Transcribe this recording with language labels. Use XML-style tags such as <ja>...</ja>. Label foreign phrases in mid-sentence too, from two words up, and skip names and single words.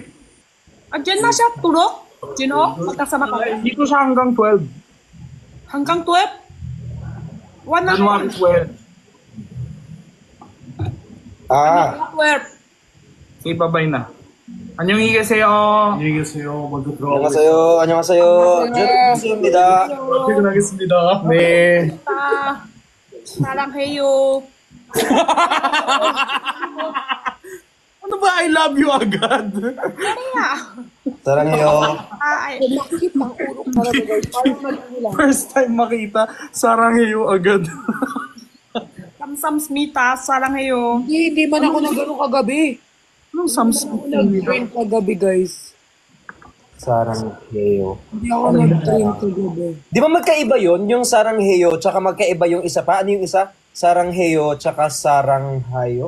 <tl>Diyan na siya, tulog. Sino? Magkasama ka. Dito siya hanggang 12. Hanggang 12? One na January 12. Ah, 12. Say bye-bye na.</tl> <ko>안녕히 가세요. 안녕하세요. 안녕하세요. 좋습니다. 네. 사랑해요.</ko> <tl>Ano ba?</tl> <en>I love you agad.</en> <tl>Kaya.</tl> <ko>사랑해요.</ko> <tl>Sumakit ang ulo ko talaga, guys. Parang nagula. First time makita, sarangheyo agad.</tl> <ko>감사합니다. 사랑해요.</ko> <tl>Hindi man ako nagano kagabi. Anong Samsung? Nag-train kagabi, guys.</tl> <ko>사랑해요.</ko> <tl>Hindi ako nag-train kagabi. Di ba magkaiba yon yung sarangheyo tsaka magkaiba yung isa pa? Ano yung isa? Sarangheyo tsaka saranghayo?</tl>